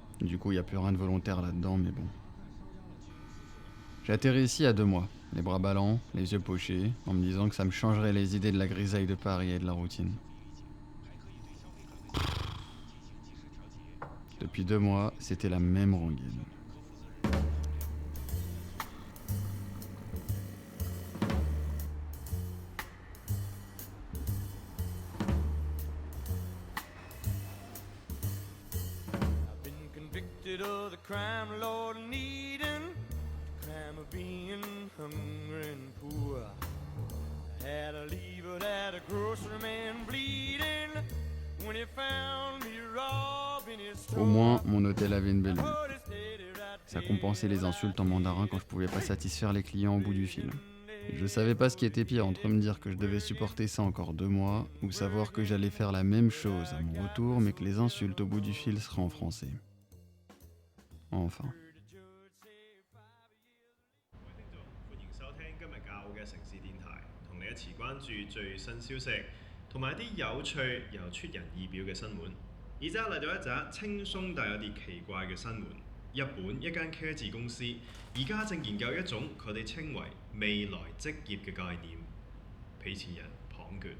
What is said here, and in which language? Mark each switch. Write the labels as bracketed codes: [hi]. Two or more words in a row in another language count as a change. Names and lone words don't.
[fr] Du coup, il n'y a plus rien de volontaire là-dedans, mais bon. J'ai atterri ici à 2 mois, les bras ballants, les yeux pochés, en me disant que ça me changerait les idées de la grisaille de Paris et de la routine. Depuis 2 mois, c'était la même rengaine. [en] Of the crime of Lord needing, crime of being hungry and poor. I had to leave it at a grocery man bleeding when he found me robbing his store. [fr] Au moins, mon hôtel avait une belle vue. Ça compensait les insultes en mandarin quand je pouvais pas satisfaire les clients au bout du fil. Je savais pas ce qui était pire entre me dire que je devais supporter ça encore 2 mois ou savoir que j'allais faire la même chose à mon retour mais que les insultes au bout du fil seraient en français. Enfin. [yue] 歡迎收聽今日教嘅城市電台，同你一齊關注最新消息，同埋啲有趣又出人意表嘅新聞。而家嚟到一則輕鬆但有啲奇怪嘅新聞。日本一間科技公司而家正研究一種佢哋稱為未來職業嘅概念，俾錢人綁腳。